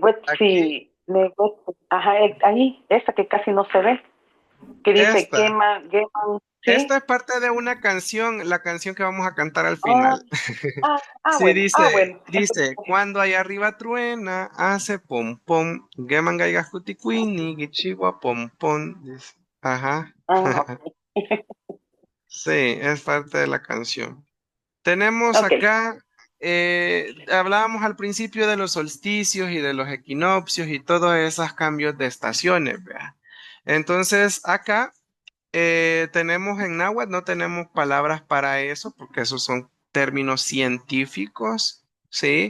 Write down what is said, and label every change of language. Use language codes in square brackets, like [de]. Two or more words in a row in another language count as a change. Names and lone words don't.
[es] Aquí, ajá, ahí, esa que casi no se ve, que dice esta. quema, Esta ¿sí? es parte de una canción, la canción que vamos a cantar al Ah, final. Sí, bueno, dice, entonces, cuando allá arriba truena, hace pom pom, [nah] gemangaiga jutiquini, gichigua [es] pom pom. Dice. Ajá. ok. Sí, es parte de la canción. Tenemos Ok. acá, hablábamos al principio de los solsticios y de los equinoccios y todos esos cambios de estaciones, ¿verdad? Entonces, acá tenemos en náhuatl, no tenemos palabras para eso, porque esos son términos científicos, ¿sí?